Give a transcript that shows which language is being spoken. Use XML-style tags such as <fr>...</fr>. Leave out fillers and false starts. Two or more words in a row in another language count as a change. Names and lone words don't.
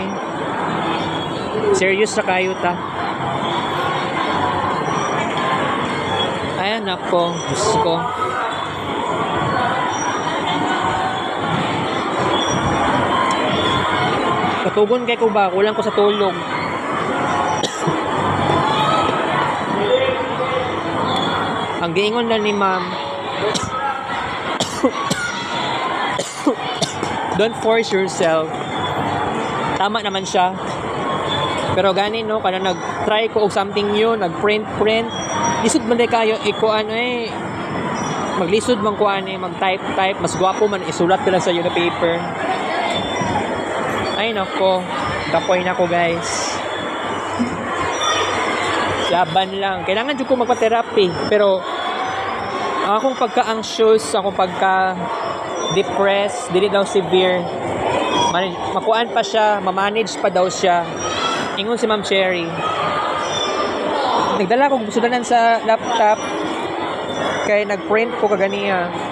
<ceb>Serious ra kayo ta. Ayan ako, gusto ko. Katugon kay ko ba? Kulang ko sa tulog. Ang giingon na ni ma'am,</ceb> <en>don't force yourself.</en> <tl>Tama naman siya.</tl> <ceb>Pero gani no, kana nag-try ko og</ceb> <en>something new,</en> <ceb>nag-print. Lisod man day kayo, maglisod man kuan mag-type, mas gwapo man isulat ko lang sa yung paper. Ay nako, kapoy na ko, guys.</ceb> <tl>Laban lang.</tl> <ceb>Kailangan dyan ko magpa-therapy. Pero akong pagka-anxious, akong pagka-depressed, dili daw severe. Makuan pa siya, mamanage pa daw siya. Ingon si Ma'am Cherry. Nagdala ko sudanan sa laptop. Kaya nag-print ko kaganiya.</ceb>